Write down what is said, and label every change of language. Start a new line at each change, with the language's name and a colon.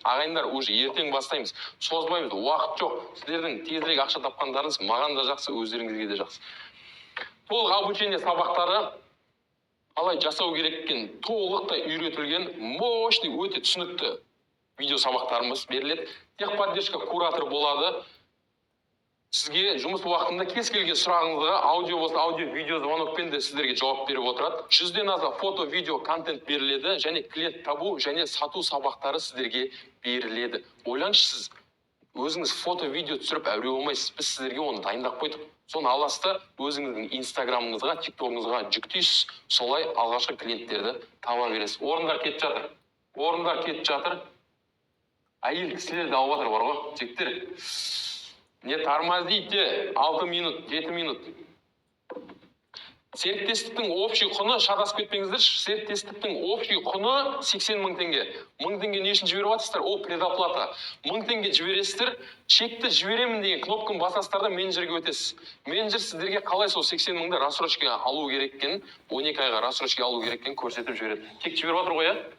Kazakh: Ағайындар, уже ертең бастаймыз. Созбаймыз, уақыт жоқ. Сіздердің тезірек ақша тапқандарыңыз маған да жақсы, өздеріңізге де жақсы. Толық обучение сабақтары қалай жасау керек екен толықтай үйретілген, мощный, өте түсінікті видео сабақтарымыз беріледі. Техподдержка куратор болады. Сізге жұмыс уақытында кез келген сұрағыңызға аудио болса аудио, видео звонокпен де сіздерге жауап беріп отырады. 100-ден аса фото, видео, контент беріледі және клиент табу және сату сабақтары сіздерге беріледі. Ойлаңызшы, сіз өзіңіз фото, видео түсіріп әуре болмайсыз. Біз сіздерге оны дайындап қойдық. Соны аласыз да өзіңіздің инстаграмыңызға, тиктогыңызға жүктейсіз. Солай алғашқы клиенттерді таба бересіз. Орындар кетіп жатыр. Орындар кетіп жатыр. Әйел кісілер де алып жатыр бар ғой, жігіттер.
Russian: Не тормозите, 6 минут, 7 минут.
Kazakh: Серіктестіктің общий құны, шатасып кетпеңіздер, серіктестіктің общий құны 80 мың теңге. 1000 теңге не үшін жіберіп жатсыздар? Ол предоплата. 1000 теңге жібересіздер, чекті жіберемін деген кнопканы басасыздар да менеджерге өтесіз. Менеджер сіздерге қалай сол 80 мыңды рассрочкаға алу керек екенін, 12 айға рассрочкаға алу керек екенін көрсетіп жібереді. Чек жіберіп жатыр ғой, иә?